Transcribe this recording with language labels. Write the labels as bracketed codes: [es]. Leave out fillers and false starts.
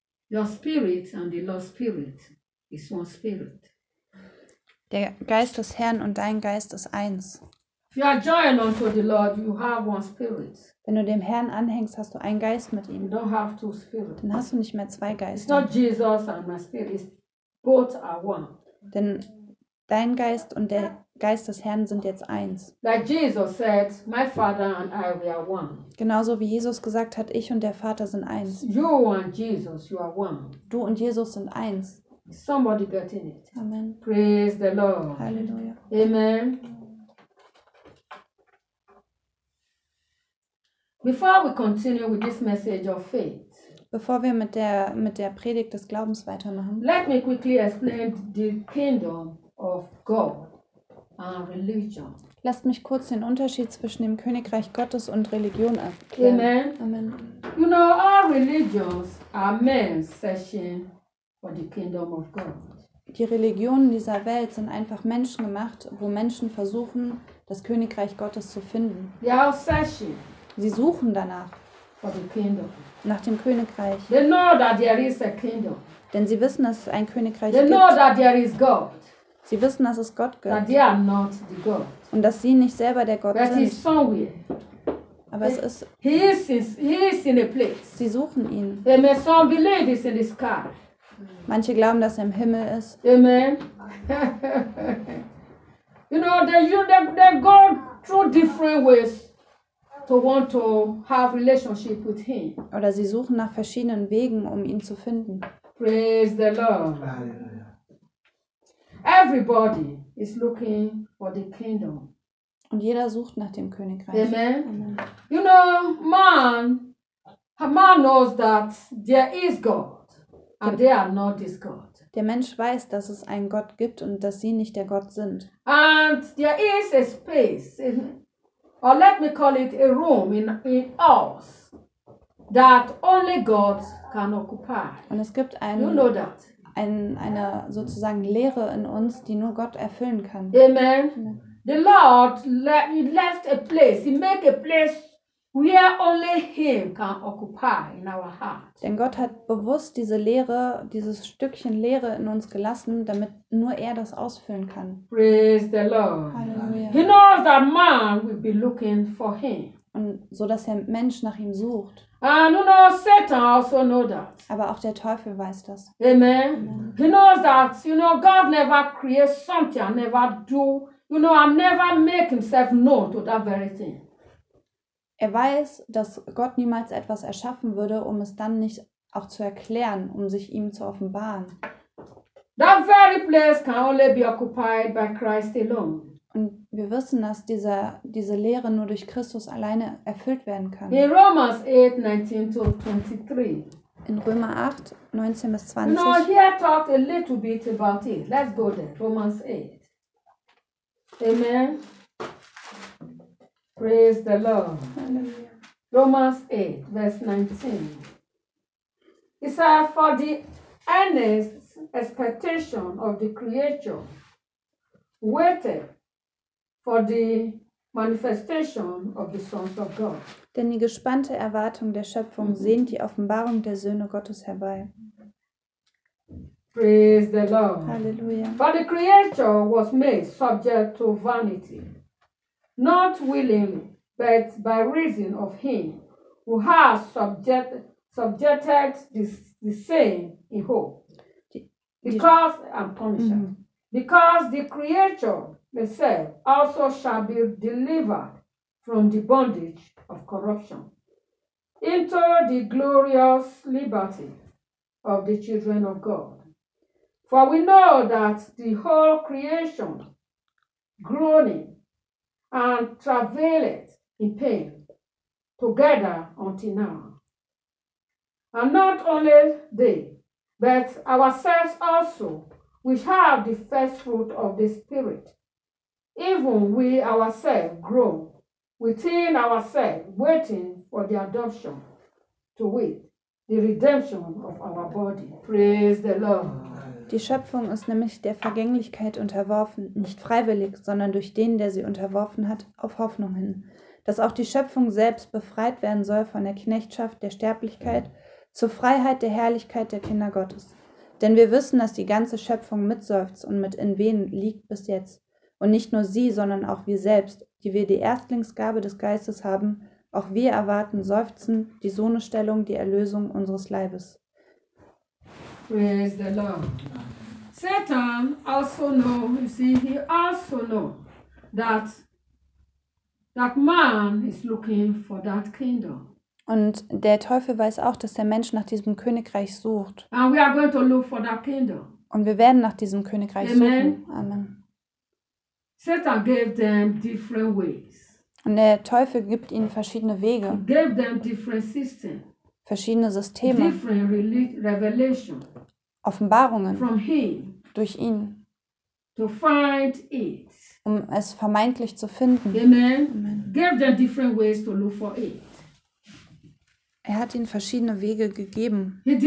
[en] Your spirit and the Lord's spirit is one spirit. [de] Der Geist des Herrn und dein Geist ist eins. [en] If you are joined unto the Lord, you have one spirit. [de] Wenn du dem Herrn anhängst, hast du einen Geist mit ihm. [en] You don't have two spirits. [de] Dann hast du nicht mehr zwei Geister. [en] It's not Jesus and my spirit. It's both are one. [de] Denn dein Geist und der Geist des Herrn sind jetzt eins. [en] Like Jesus said, my Father and I, we are one. [de] Genauso wie Jesus gesagt hat, ich und der Vater sind eins. [en] You and Jesus, you are one. [de] Du und Jesus sind eins. [en] Somebody get in it. Amen. Praise the Lord. [de] Halleluja. [en] Amen. Before we continue with this message of faith. [de] Bevor wir mit der Predigt des Glaubens weitermachen. [en] Let me quickly explain the kingdom of God. Religion. [de] Lasst mich kurz den Unterschied zwischen dem Königreich Gottes und Religion erklären. [en] Amen. Amen. You know, all religions are men's session for the kingdom of God. [de] Die Religionen dieser Welt sind einfach Menschen gemacht, wo Menschen versuchen, das Königreich Gottes zu finden. [en] They are session. [de] Sie suchen danach. [en] For the kingdom. [de] Nach dem Königreich. [en] They know that there is a kingdom. [de] Denn sie wissen, dass es ein Königreich [en] They [de] gibt. [en] They know that there is God. [de] Sie wissen, dass es Gott gibt. [en] That they are not the God. [de] Und dass sie nicht selber der Gott [en] But [de] sind. [en] He is somewhere. [de] Aber es ist. [en] He is in a place. [de] Sie suchen ihn. [en] Amen. Some believe he's in the sky. [de] Manche glauben, dass er im Himmel ist. [en] Amen. You know, they go through different ways to want to have relationship with him. [de] Oder sie suchen nach verschiedenen Wegen, um ihn zu finden. [en] Praise the Lord. Everybody is looking for the kingdom. [de] Und jeder sucht nach dem Königreich. [en] Amen. Amen. You know, a man knows that there is God and they are not this God. [de] Der Mensch weiß, dass es einen Gott gibt und dass sie nicht der Gott sind. [en] And there is a space, or let me call it a room in us that only God can occupy. [de] Und es gibt einen. [en] You know that. [de] Eine sozusagen Leere in uns, die nur Gott erfüllen kann. [en] Amen. The Lord left a place. He made a place where only Him can occupy in our heart. [de] Denn Gott hat bewusst diese Leere, dieses Stückchen Leere in uns gelassen, damit nur er das ausfüllen kann. [en] Praise the Lord. [de] Halleluja. [en] He knows that man will be looking for Him. [de] Und so, dass der Mensch nach ihm sucht. [en] And you know, Satan also knows that. [de] Aber auch der Teufel weiß das. [en] Amen. He knows that, you know, God never creates something, never do, you know, and never make himself known to that very thing. [de] Er weiß, dass Gott niemals etwas erschaffen würde, um es dann nicht auch zu erklären, um sich ihm zu offenbaren. [en] That very place can only be occupied by Christ alone. [de] Und wir wissen, dass diese Lehre nur durch Christus alleine erfüllt werden kann. [en] In Romans 8, 19 to 23. [de] In Römer 8, 19 bis 20. [en] You know, here talked a little bit about it. Let's go there. Romans 8. Amen. Praise the Lord. Hallelujah. Romans 8, verse 19. It says, for the earnest expectation of the creature waited for the manifestation of the sons of God. [de] Denn die gespannte Erwartung der Schöpfung sehnt die Offenbarung der Söhne Gottes herbei. [en] Praise the Lord. Hallelujah. For the creature was made subject to vanity, not willingly, but by reason of him who has subjected the same in hope. Because the creature itself also shall be delivered from the bondage of corruption into the glorious liberty of the children of God. For we know that the whole creation groaning and travailing in pain together until now. And not only they, but ourselves also, which have the first fruit of the Spirit, even we ourselves grow within ourselves, waiting for the adoption, to wit, the redemption of our body. Praise the Lord. [de] Die Schöpfung ist nämlich der Vergänglichkeit unterworfen, nicht freiwillig, sondern durch den, der sie unterworfen hat, auf Hoffnung hin, dass auch die Schöpfung selbst befreit werden soll von der Knechtschaft der Sterblichkeit zur Freiheit der Herrlichkeit der Kinder Gottes. Denn wir wissen, dass die ganze Schöpfung mitseufzt und mit in Wehen liegt bis jetzt. Und nicht nur sie, sondern auch wir selbst, die wir die Erstlingsgabe des Geistes haben, auch wir erwarten seufzen die Sohnestellung, die Erlösung unseres Leibes. [en] Praise the Lord. Satan also know, you see, he also know that man is looking for that kingdom. [de] Und der Teufel weiß auch, dass der Mensch nach diesem Königreich sucht. [en] And we are going to look for that kingdom. [de] Und wir werden nach diesem Königreich [en] Amen. [de] Suchen. Amen. [en] Satan gave them different ways. [de] Und der Teufel gibt ihnen verschiedene Wege. [en] He gave them different systems. [de] Verschiedene Systeme. [en] Different revelation. [de] Offenbarungen. [en] From him. [de] Durch ihn. [en] To find it. [de] Um es vermeintlich zu finden. [en] Amen. Gave them different ways to look for it. [de] Er hat ihnen verschiedene Wege gegeben.